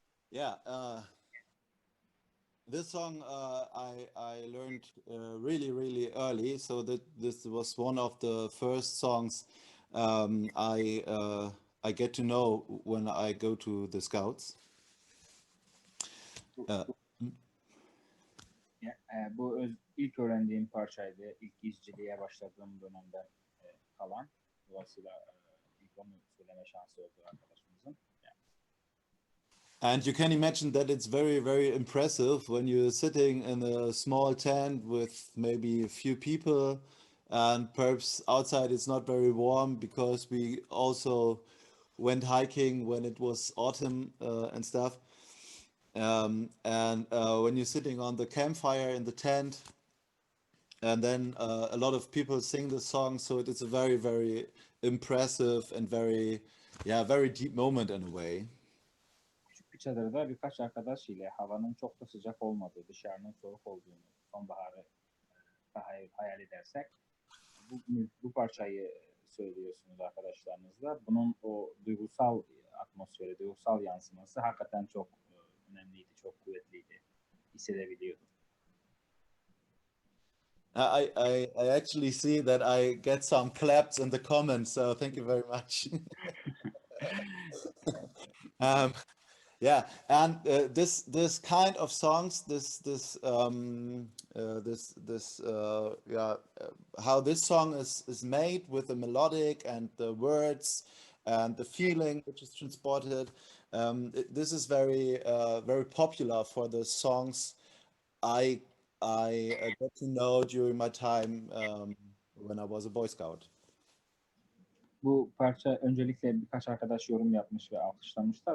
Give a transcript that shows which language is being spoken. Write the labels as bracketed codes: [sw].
[en] Yeah, this song I learned really early, so that this was one of the first songs I get to know when I go to the Scouts. [tr] Bu, Uh, bu ilk öğrendiğim parçaydı. İlk izciliğe başladığım dönemden kalan. Dolayısıyla ilk onu söyleme şansı oldu arkadaşımızın. [en] And you can imagine that it's very impressive when you're sitting in a small tent with maybe a few people, and perhaps outside it's not very warm because we also went hiking when it was autumn and stuff. And when you're sitting on the campfire in the tent, and then a lot of people sing the song, so it is a very impressive and very deep moment in a way. [tr] Küçük bir çadırda birkaç arkadaş ile havanın çok da sıcak olmadığı, dışarının soğuk olduğunu, sonbaharı hayal edersek bu parçayı söylüyorsunuz arkadaşlarınızla. Bunun o duygusal atmosferi, duygusal yansıması hakikaten çok önemliydi, çok kuvvetliydi. Hissedebiliyordum. [en] I actually see that I get some claps in the comments, so thank you very much. Yeah, and this kind of songs, how this song is made with the melodic and the words and the feeling which is transported. This is very popular for the songs I got to know during my time when I was a Boy Scout. [tr] Bu parça öncelikle birkaç arkadaş yorum yapmış ve alkışlamışlar.